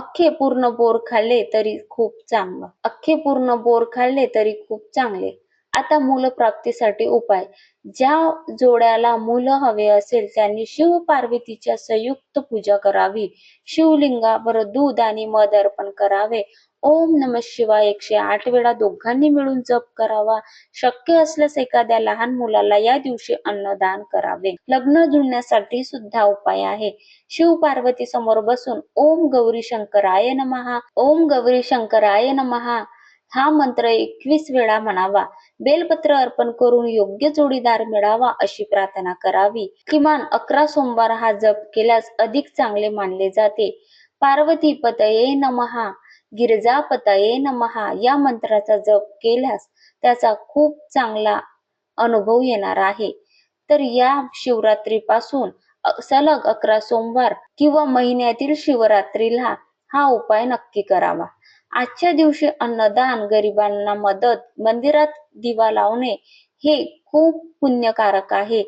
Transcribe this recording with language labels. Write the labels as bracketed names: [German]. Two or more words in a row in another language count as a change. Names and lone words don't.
[Marathi] अख्खे पूर्ण बोर खाल्ले तरी खूप चांगले. आता मूलप्राप्तीसाठी उपाय. ज्या जोड्याला मुलं हवे असेल त्यांनी शिव पार्वतीच्या संयुक्त पूजा करावी. शिवलिंगावर दूध आणि मध अर्पण करावे. [Sanskrit] ओम नमः शिवाय [Marathi] 108 वेळा दोघांनी मिळून जप करावा. शक्य असल्यास एखाद्या लहान मुलाला या दिवशी अन्नदान करावे. लग्न जुळण्यासाठी सुद्धा उपाय आहे. शिव पार्वती समोर बसून [Sanskrit] ओम गौरी शंकराय नमः, ओम गौरी शंकराय नमः [Marathi] हा मंत्र 21 वेळा म्हणावा. बेलपत्र अर्पण करून योग्य जोडीदार मिळावा अशी प्रार्थना करावी. किमान 11 सोमवार हा जप केल्यास अधिक चांगले मानले जाते. [Sanskrit] पार्वती पतये नमः, गिरिजापतये नमः [Marathi] या मंत्राचा जप केल्यास त्याचा खूप चांगला अनुभव येणार आहे. तर या शिवरात्रीपासून सलग 11 सोमवार किंवा महिन्यातील शिवरात्रीला हा उपाय नक्की करावा. आजच्या दिवशी अन्नदान, गरिबांना मदत, मंदिरात दिवा लावणे हे खूप पुण्यकारक आहे.